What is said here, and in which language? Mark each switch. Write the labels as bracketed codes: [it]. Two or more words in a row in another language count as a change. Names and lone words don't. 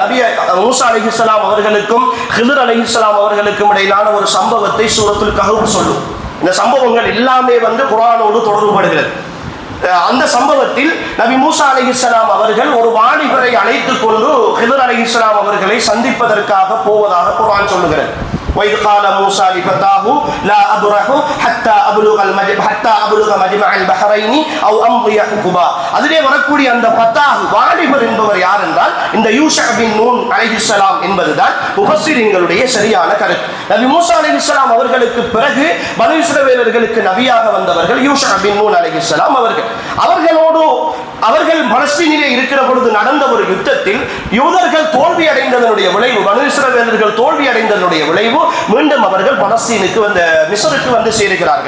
[ta] நபி மூசா அலைஹிஸ்ஸலாம் அவர்களுக்கும் ஹிதர் அலைஹிஸ்ஸலாம் அவர்களுக்கும் இடையிலான ஒரு சம்பவத்தை சூரத்துல் கஹஃப் சொல்லும். இந்த சம்பவங்கள் எல்லாமே குர்ஆனோடு தொடர்புபடுகிறது. அந்த சம்பவத்தில் நபி மூசா அலைஹிஸ்ஸலாம் அவர்கள் ஒரு வாலிபரை அழைத்துக் கொண்டு ஹிதர் அலைஹிஸ்ஸலாம் அவர்களை சந்திப்பதற்காக போவதாக குர்ஆன் சொல்லுகிறது. [ar] وَإِذْ قَالَ مُوسَى لِفَتَاهُ لَا أَبْرَحُ حَتَّى أَبْلُغَ مَجْمَعَ الْبَحْرَيْنِ أَوْ أَمْضِيَ حُقُبًا. [ta] அதிலே வரக்கூடிய அந்த ஃபதாஹ் வாலிபர் என்பவர் யார் என்றால் இந்த யூஷா பின் நூன் அலைஹிஸ்ஸலாம் என்பதுதான் முஃபஸ்ஸிரீன்களுடைய சரியான கருத்து. நபி மூசா அலைஹிஸ்ஸலாம் அவர்களுக்கு பிறகு பனு இஸ்ரவேலர்களுக்கு நபியாக வந்தவர்கள் யூஷா பின் நூன் அலைஹிஸ்ஸலாம் அவர்களோடு அவர்கள் பலஸ்தீனிலே இருக்கிற பொழுது நடந்த ஒரு யுத்தத்தில் யூதர்கள் தோல்வி அடைந்ததனுடைய விளைவு, பனு இஸ்ரவேலர்கள் தோல்வி அடைந்ததனுடைய விளைவு மீண்டும் அவர்கள் பலஸ்தீனுக்கு மிஸ்ருக்கு வந்து சேருகிறார்கள்.